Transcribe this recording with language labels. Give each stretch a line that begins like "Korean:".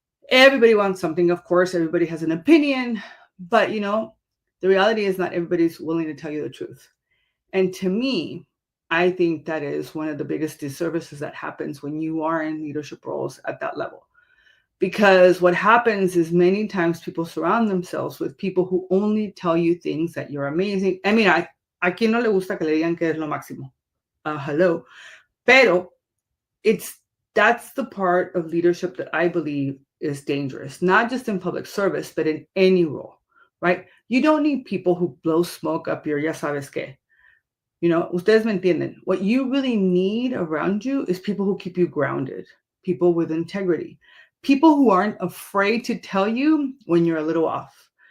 English: Everybody wants something, of course, everybody has an opinion, but the reality is not everybody's willing to tell you the truth. And to me, I think that is one of the biggest disservices that happens when you are in leadership roles at that level. Because what happens is many times people surround themselves with people who only tell you things that you're amazing.
Spanish: I mean, a quien no le gusta que le digan que es lo máximo.
English: Hello.
Spanish: Pero
English: that's the part of leadership that I believe is dangerous, not just in public service, but in any role, right? You don't need people who blow smoke up your
Spanish: ya sabes qué. Ustedes me entienden.
English: What you really need around you is people who keep you grounded, people with integrity, people who aren't afraid to tell you when you're a little off.